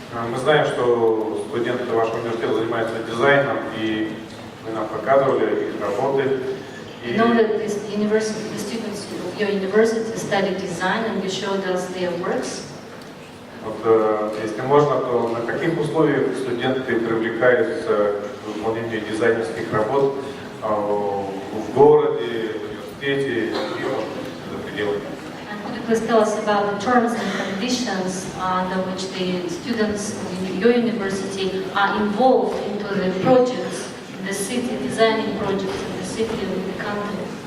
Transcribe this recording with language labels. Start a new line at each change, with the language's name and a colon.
Russian: Мы знаем, что студенты вашего университета занимаются дизайном, и вы нам показывали их работы.
English: We know that the students of your university study design, and you showed us their works.
Russian: Вот, если можно, то на каких условиях студенты привлекаются к выполнению дизайнерских работ в городе, в университете и, может быть, за пределами?
English: And could you please tell us about the terms and conditions under which the students in your university are involved into the projects in the city, designing projects in the city and in the country?